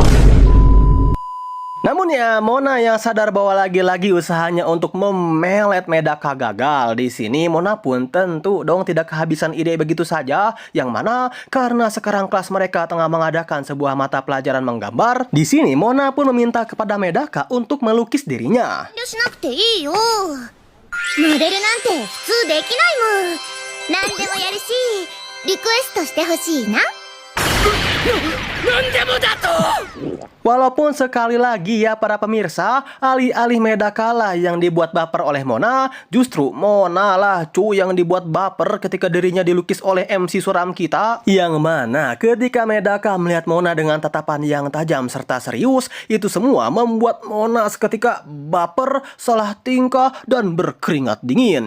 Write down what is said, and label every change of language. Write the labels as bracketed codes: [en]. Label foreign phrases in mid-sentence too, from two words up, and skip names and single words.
[id] Namun ya Mona yang sadar bahwa lagi-lagi usahanya untuk memelet Medaka gagal. Di sini Mona pun tentu dong tidak kehabisan ide begitu saja, yang mana karena sekarang kelas mereka tengah mengadakan sebuah mata pelajaran menggambar. Di sini Mona pun meminta kepada Medaka untuk melukis dirinya. [ja] モデルなんて普通できないも. なんでもやるし、リクエストしてほしいな. [id] Walaupun sekali lagi ya para pemirsa, alih-alih Medaka lah yang dibuat baper oleh Mona, justru Mona lah yang dibuat baper ketika dirinya dilukis oleh MC suram kita. Yang mana ketika Medaka melihat Mona dengan tatapan yang tajam serta serius, itu semua membuat Mona seketika baper, salah tingkah, dan berkeringat dingin.